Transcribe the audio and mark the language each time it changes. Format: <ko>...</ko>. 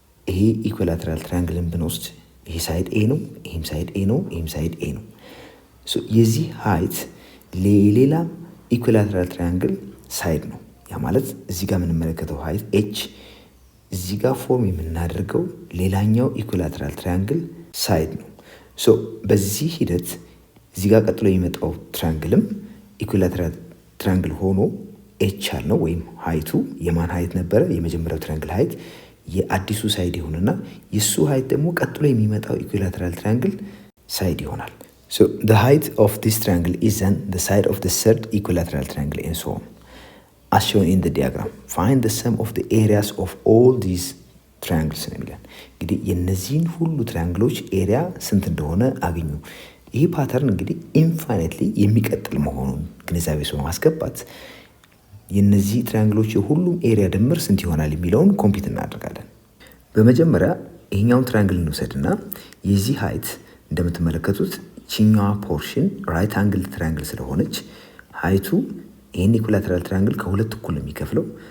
<am>ይሄ ኢኩላተራል ትራያንግልን ብንወስድ ይሄ ሳይድ ኤ ነው፣ ይሄም ሳይድ ኤ ነው፣ ይሄም ሳይድ ኤ ነው። ሶ የዚህ ሃይት ለሌላ ኢኩላተራል ትራያንግል ሳይድ ነው። ያ ማለት እዚህ ጋር የምንመለከተው ሃይት ኤች እዚህ ጋር ፎርም የምናደርገው ሌላኛው ኢኩላተራል ትራያንግል ሳይድ ነው። ሶ በዚህ ሂደት እዚህ ጋር ቀጥሎ የሚመጣው ትራያንግልም ኢኩላተራል ትራያንግል ሆኖ ኤች ያልነው ወይም ሃይቱ የማን ሃይት ነበረ? የመጀመሪያው ትራያንግል ሃይት የአዲሱ ሳይድ ይሆንና የሱ ሃይት ደግሞ ቀጥሎ የሚመጣው ኢኩላተራል ትራያንግል ሳይድ ይሆናል።</am> <en>so the height of this triangle is then the side of the third equilateral triangle and so on as shown in the diagram. find the sum of the areas of all these triangles</en> <am>ነው የሚለን። እንግዲህ የነዚህን ሁሉ ትራያንግሎች ኤሪያ ስንት እንደሆነ አገኙ። ይህ ፓተርን እንግዲህ ኢንፋይናይትሊ የሚቀጥል መሆኑን ግንዛቤ ውስጥ በማስገባት የነዚህ ትራያንግሎች የሁሉም ኤሪያ ድምር ስንት ይሆናል የሚለውን ኮምፒት እናደርጋለን። በመጀመሪያ ይሄኛውን ትራያንግል እንውሰድና የዚህ ሃይት እንደምትመለከቱት ቺኛዋ ፖርሽን ራይት አንግል ትራያንግል ስለሆነች ሃይቱ ይሄን ኢኩላተራል ትራያንግል ከሁለት እኩል የሚከፍለው</am>